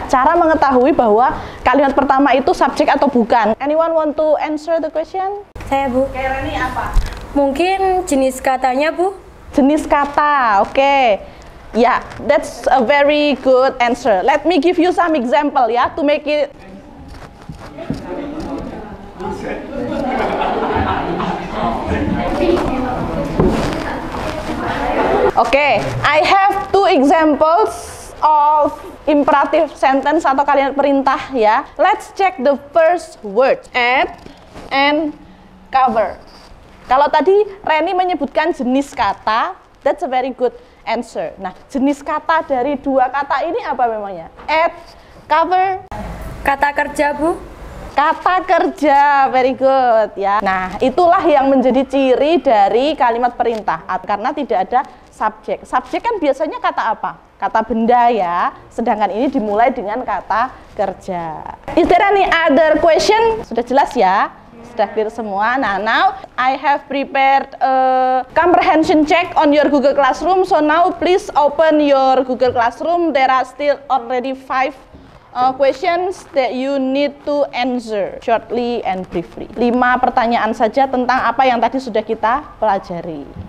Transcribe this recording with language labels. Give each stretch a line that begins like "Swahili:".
Indonesian: Cara mengetahui bahwa kalimat pertama itu subjek atau bukan.
English: Anyone want to answer the question?
Indonesian: Saya Bu. Kira ini apa? Mungkin jenis katanya Bu. Jenis kata, oke.
English: Ya, that's a very good answer. Let me give you some example ya to make it. Oke, I have 2 examples of imperative sentence
Indonesian: atau kalimat perintah
English: ya. Let's check the first word, add and cover.
Indonesian: Kalau tadi Reni menyebutkan jenis kata,
English: that's a very good answer.
Indonesian: Nah, jenis kata dari 2 kata ini apa memangnya?
English: Add, cover.
Indonesian: Kata kerja Bu. Kata kerja,
English: very good
Indonesian: ya. Nah, itulah yang menjadi ciri dari kalimat perintah karena tidak ada subjek. Subjek kan biasanya kata apa? Kata benda ya. Sedangkan ini dimulai dengan kata kerja.
English: Is there any other question?
Indonesian: Sudah jelas ya? Sudah clear semua.
English: Nah, now I have prepared a comprehension check on your Google Classroom. So now please open your Google Classroom. There are still already 5 questions that you need to answer shortly and briefly.
Indonesian: 5 pertanyaan saja tentang apa yang tadi sudah kita pelajari.